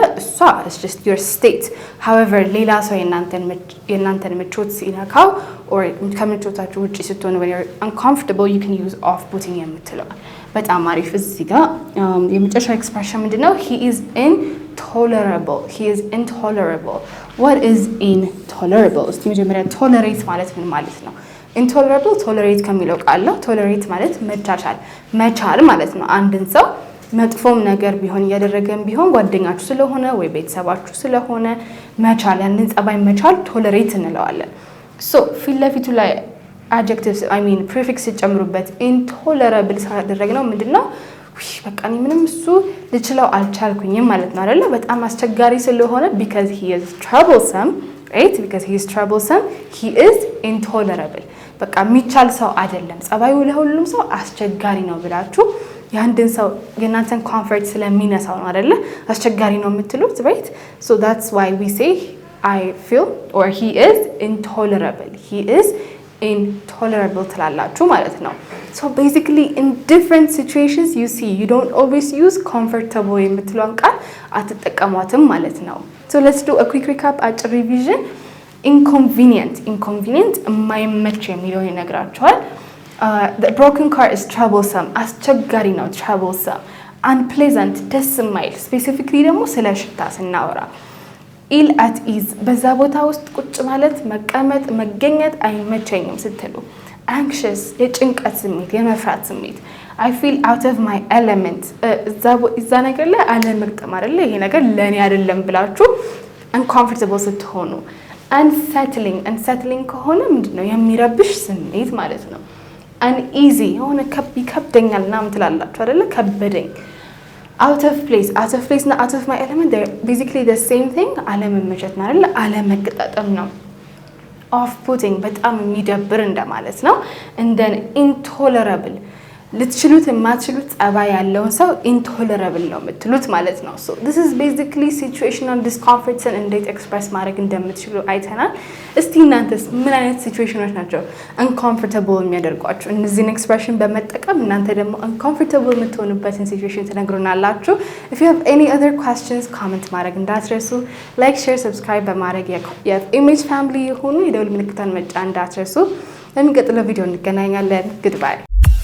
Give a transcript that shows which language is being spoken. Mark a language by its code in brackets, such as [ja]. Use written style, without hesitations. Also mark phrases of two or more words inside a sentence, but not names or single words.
[am] እሷ [en] is just your state. [am] however ሌላ ሰው የእናንተን ምቾት ሲነካው or ከምቾታችሁ ውጪ ስትሆኑ [en] when you're uncomfortable you can use off-putting [am] የምትለው በጣም አሪፍ። እዚህ ጋር የመጨረሻ ኤክስፕሬሽን ምንድነው? [en] he is intolerable. he is intolerable. what is intolerable? [am] እስቲ መጀመሪያ tolerate ማለት ምን ማለት ነው? intolerable tolerate ከሚለው ቃል ነው። tolerate ማለት መቻል ማለት ነው። አንድን ሰው መጥፎም ነገር ቢሆን እያደረገም ቢሆን ጓደኛችሁ ስለሆነ ወይ ቤተሰባችሁ ስለሆነ መቻል ያንን ጸባይ መቻል tolerate እንለዋለን። so ፊት ለፊቱ ላይ [en] adjectives I mean prefix [am] ሲጨምሩበት intolerable ሳደረግነው ምንድነው? በቃ ምንም እሱ ልችለው አልቻልኩኝም ማለት ነው አይደለ? በጣም አስቸጋሪ ስለሆነ [en] because he is troublesome right? because he is troublesome he is intolerable. [am] በቃ የሚቻል ሰው አይደለም ጸባዩ ለሁሉም ሰው አስቸጋሪ ነው ብላችሁ ያንድን ሰው የናንተን ኮምፎርት ስለሚነሳው ነው አይደለ? አስቸጋሪ ነው የምትሉት right? [en] so that's why we say I feel or he is intolerable. he is intolerable [am] ትላላችሁ ማለት ነው። [en] so basically in different situations you see you don't always use comfortable [am] የምትለውን ቃል አትጠቀሟትም ማለት ነው። [en] so let's do a quick recap አጭር revision. [am] inconvenient የማይመች የሚለው ይነግራችኋል። [en] the broken car is troublesome [am] አስቸጋሪ ነው troublesome። unpleasant ደስ የማይል specifically ደግሞ ስለ ሽታ ስናወራ [en] ill at ease [am] በዛ ቦታ ውስጥ ቁጭ ማለት መቀመጥ መገኘት አይመቸኝም ስትሉ anxious የጭንቀት ስሜት የመፍራት ስሜት [en] I feel out of my element [am] እዛ ነገር ላይ አለመግጠም አይደለ? ይሄ ነገር ለኔ አይደለም ብላችሁ uncomfortable ስትሆኑ unsettling ከሆነ ምንድነው? የሚረብሽ ስሜት ማለት ነው። uneasy የሆነ ከብደኛል ምናምን ትላላችሁ አይደለ? [en] ከበደኝ out of place እና out of my element they're basically the same thing [am] አለመመቸት ነው አይደል? አለመገጣጠም ነው። off-putting በጣም የሚደብር እንደማለት ነው። and then intolerable ልትችሉት የማትችሉት ጸባይ ያለውን ሰው intolerable ነው የምትሉት ማለት ነው። [en] so this is basically situational discomforts and [am] እንዴት ኤክስፕረስ ማድረግ እንደምትችሉ አይተናል። እስቲ እናንተስ ምን አይነት ሲቹዌሽኖች ናቸው uncomfortable የሚያደርጓችሁ? እነዚህን ኤክስፕሬሽን በመጠቀም እናንተ ደግሞ uncomfortable የምትሆኑበትን ሲቹዌሽን ትነግሩናላችሁ። [en] if you have any other questions [am] comment ማድረግ እንዳትረሱ። [en] like share subscribe [am] በማድረግ የኢሜጅ ፋሚሊ የሆኑ የደውል ምልክቱን መጫን እንዳትረሱ። ለሚቀጥለው ቪዲዮ እንገናኛለን። goodbye